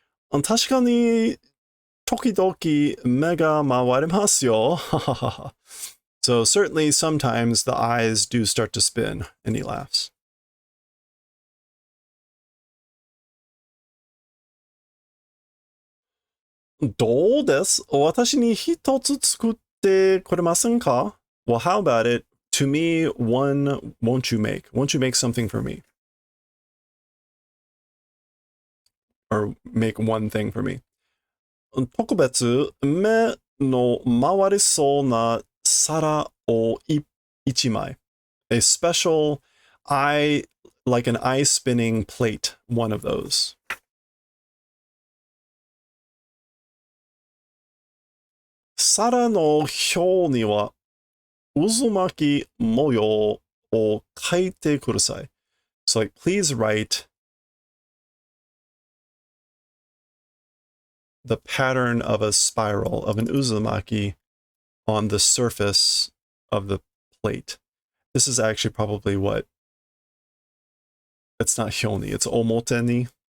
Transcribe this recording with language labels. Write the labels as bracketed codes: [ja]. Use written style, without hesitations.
[ja] 確かに時々目が回りますよ. [en] So certainly sometimes the eyes do start to spin, and he laughs. [ja] どうです? 私に一つ作ってくれませんか? [en] Well, how about it? To me, one won't you make? Won't you make something for me? Or make one thing for me. [ja] 特別目の回りそうな皿を一枚. [en] A special eye, like an eye spinning plate, one of those. [ja] 皿の表には渦巻き模様を書いてください. [en] So like, please write the pattern of a spiral, of an uzumaki, on the surface of the plate. This is actually probably what, it's not hyoni, it's omoteni.